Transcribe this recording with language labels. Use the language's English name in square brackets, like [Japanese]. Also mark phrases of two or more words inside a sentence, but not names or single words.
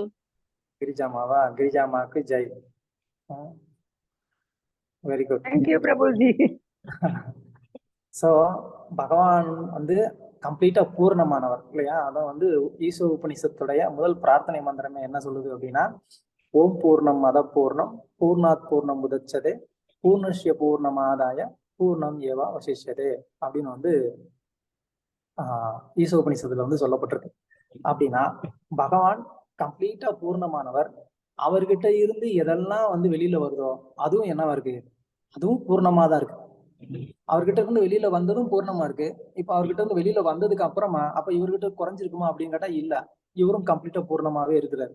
[Tamil] கிரிஜாமாவா? கிரிஜாமாக்கு ஜெய். [English] very good, thank you பிரபுஜி. [Tamil] சோ பகவான் வந்து கம்ப்ளீட்டா பூர்ணமானவர் இல்லையா? அதான் வந்து ஈசோ உபனிஷத்துடைய முதல் பிரார்த்தனை மந்திரமே என்ன சொல்லுது அப்படின்னா, [Sanskrit] ओम् पूर्णम् अदः पूर्णम् पूर्णात् पूर्णम् उदच्यते पूर्णस्य पूर्णमादाय पूर्णम् एव अवशिष्यते [Tamil] அப்படின்னு வந்து ஈசோ உபனிஷத்துல வந்து சொல்லப்பட்டிருக்கு. அப்படின்னா பகவான் கம்ப்ளீட்டா பூர்ணமானவர். அவர்கிட்ட இருந்து எதெல்லாம் வந்து வெளியில வருதோ அதுவும் என்னவா இருக்கு? அதுவும் பூர்ணமா தான் இருக்கு. அவர்கிட்ட இருந்து வெளியில வந்ததும் பூர்ணமா இருக்கு. இப்ப அவர்கிட்ட இருந்து வெளியில வந்ததுக்கு அப்புறமா அப்ப இவர்கிட்ட குறைஞ்சிருக்குமா அப்படின்னு கேட்டா இல்ல, இவரும் கம்ப்ளீட்டா பூர்ணமாவே இருக்கிறாரு.